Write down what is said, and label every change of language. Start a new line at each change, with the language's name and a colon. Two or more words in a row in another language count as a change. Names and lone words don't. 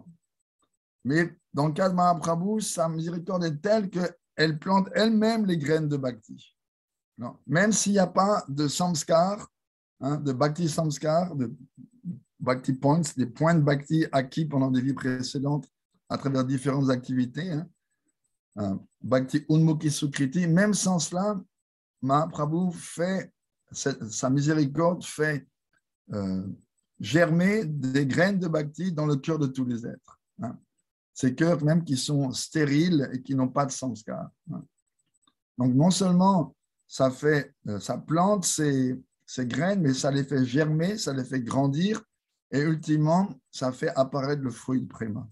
French: Mais dans le cas de Mahaprabhu, sa miséricorde est telle qu'elle plante elle-même les graines de bhakti. Non. Même s'il n'y a pas de samskar, de
Sanskrit: भक्ति संस्कार,
French: de bhakti points, des points de bhakti acquis pendant des vies précédentes à travers différentes activités,
Sanskrit: भक्ति उन्मुखी सुकृति,
French: même sans cela, Mahaprabhu fait, sa miséricorde fait germer des graines de bhakti dans le cœur de tous les êtres. Ces cœurs même qui sont stériles et qui n'ont pas de samskar. Donc non seulement ça plante ces graines, mais ça les fait germer, ça les fait grandir et ultimement, ça fait apparaître le fruit de préma.